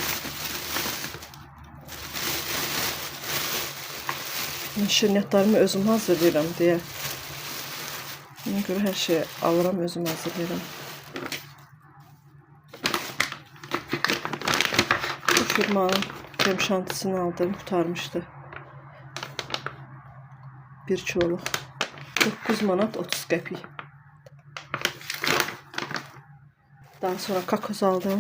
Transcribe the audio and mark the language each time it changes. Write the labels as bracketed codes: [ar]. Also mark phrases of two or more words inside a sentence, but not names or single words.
[az] Şirniyyatlarımı özüm hazırlayıram diye. [tr] Buna göre her şeyi [az] alıram, özüm hazırlayıram. [tr] Bu firmanın krem şantisini aldım, kurtarmıştı. Bir kiloluk 9 manat 30 qəpik. Daha sonra kakos aldım.